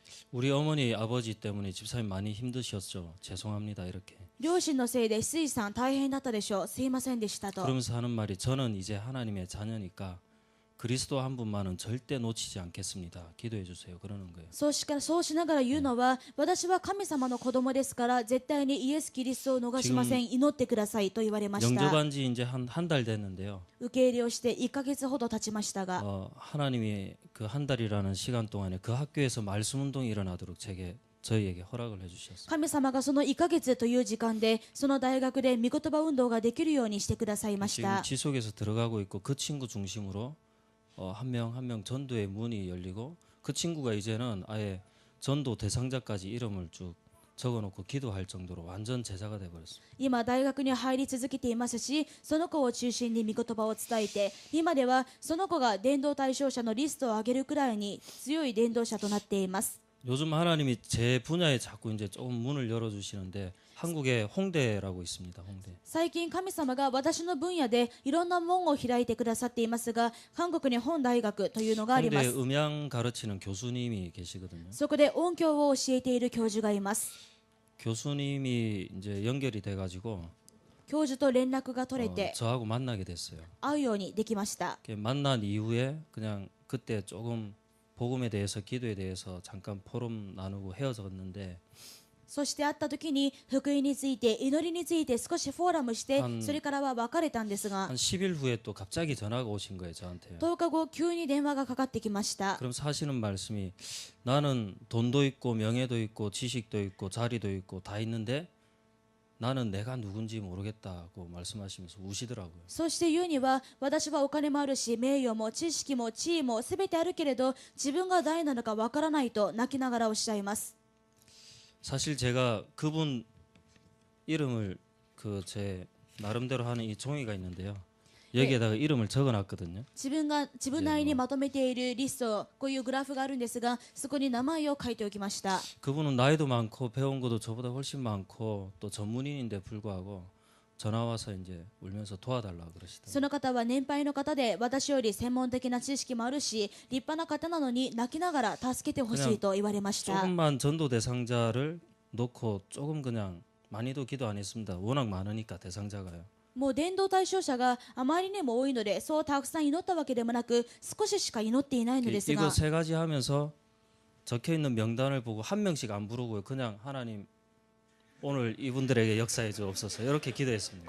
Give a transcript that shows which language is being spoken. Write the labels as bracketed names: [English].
[Korean] 우리 어머니 아버지 때문에 집사님 많이 힘드셨죠. 죄송합니다. 이렇게. [Japanese] 両親のせいで水さん大変だったでしょう。すいませんでしたと。 [Korean] 그러면서 하는 말이 저는 이제 하나님의 자녀니까 그리스도 한 분만은 절대 놓치지 않겠습니다. 기도해 주세요. 그러는 거예요. [Japanese] そうしながら言うのは私は神様の子供ですから絶対にイエス・キリストを逃しません。祈ってくださいと言われました。 [Korean] 영접한 지 이제 한 달 됐는데요. [Japanese] 受け入れをして1ヶ月ほど経ちましたが [Korean] 하나님이 그 한 달이라는 시간 동안에 그 학교에서 말씀 운동이 일어나도록 저희에게 허락을 해주셨어요. [Japanese] 神様がその1ヶ月という時間でその大学で御言葉運動ができるようにしてくださいまし [Korean] 지금 [Japanese] た。 [Korean] 지속해서 들어가고 있고 그 친구 중심으로 한 명 한 명 전도의 문이 열리고 그 친구가 이제는 아예 전도 대상자까지 이름을 쭉 적어놓고 기도할 정도로 완전 제자가 돼버렸습니다. [Japanese] 今大学に入り続けていますし、その子を中心に御言葉を伝えて、今ではその子が伝道対象者のリストを上げるくらいに強い伝道者となっています。 [Korean] 요즘 하나님이 제 분야에 자꾸 이제 조금 문을 열어주시는데 한국에 홍대라고 있습니다. 홍대. [Japanese] 最近神様が私の分野でいろんな門を開いてくださっていますが、韓国に本大学というのがありま [Korean] 홍대 [Japanese] す。 [Korean] 음향 가르치는 교수님이 계시거든요. [Japanese] そこで音響を教えている教授がいます。 [Korean] 교수님이 이제 연결이 돼가지고 [Japanese] 教授と連絡が取れて [Korean] 저하고 만나게 됐어요. [Japanese] 会うようにできました。 [Korean] 만난 이후에 그냥 그때 조금 복음에 대해서 기도에 대해서 잠깐 포럼 나누고 헤어졌는데 [Japanese] そして会った時に福音について祈りについて少しフォーラムしてそれからは別れたんですが [Korean] 한 10일 후에 또 갑자기 전화가 오신 거예요 저한테. [Japanese] 10日後急に電話がかかってきました。 [Korean] 그럼 사시는 말씀이 나는 돈도 있고 명예도 있고 지식도 있고 자리도 있고 다 있는데 나는 내가 누군지 모르겠다고 말씀하시면서 우시더라고요. [Japanese] そして言うには私はお金もあるし名誉も知識も地位も全てあるけれど自分が誰なのかわからないと泣きながらおっしゃいます。 [Korean] 사실 제가 그분 이름을 그 제 나름대로 하는 이 종이가 있는데요. 여기에다가 이름을 적어놨거든요. [Japanese] 自分なりにまとめているリスト、こういうグラフがあるんですがそこに名前を書いておきました。 [Korean] 그분은 나이도 많고 배운 것도 저보다 훨씬 많고 또 전문인인데 불구하고 전화 와서 이제 울면서 도와달라 그러시더라고요. [Japanese] その方は年配の方で私より専門的な知識もあるし立派な方なのに泣きながら助けてほしいと言われました。 [Korean] 조금만 전도 대상자를 놓고 조금 그냥 많이도 기도 안 했습니다. 워낙 많으니까 대상자가요. [Japanese] もう伝道対象者があまりにも多いのでそうたくさん祈ったわけでもなく少ししか祈っていないのですが [Korean] 이거 세 가지 하면서 적혀 있는 명단을 보고 한 명씩 안 부르고요. 그냥 하나님 오늘 이분들에게 역사해 주옵소서 이렇게 기도했습니다.